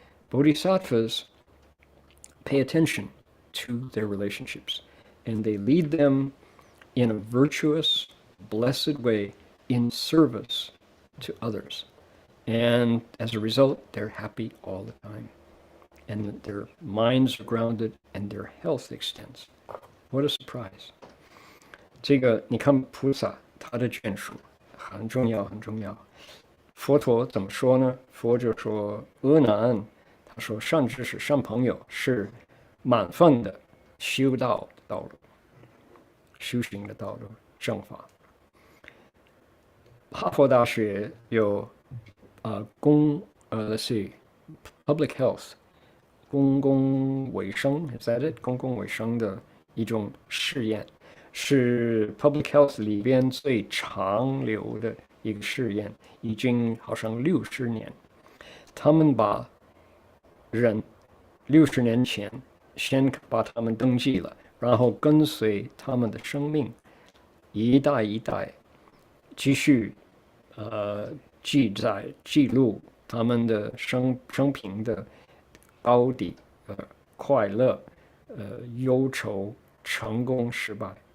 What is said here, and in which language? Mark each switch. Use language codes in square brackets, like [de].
[en] Bodhisattvas pay attention to their relationships, and they lead them in a virtuous, blessed way in service to others. And as a result, they're happy all the time. And their minds are grounded and their health extends. What a surprise. [zh] 这个你看菩萨他的眷属很重要很重要。佛陀怎么说呢？佛就说阿难，他说善知识善朋友是满分的修道的道路，修行的道路，正法。哈佛大学有 [en] let's see, public health, [zh] 公共卫生 [en] is that it? [zh] 公共卫生的一种试验，是 public health 里边最长流的一个试验，已经好像60年。他们把人60年前先把他们登记了，然后跟随他们的生命，一代一代继续记录他们的生平的高低，快乐，忧愁，成功失败。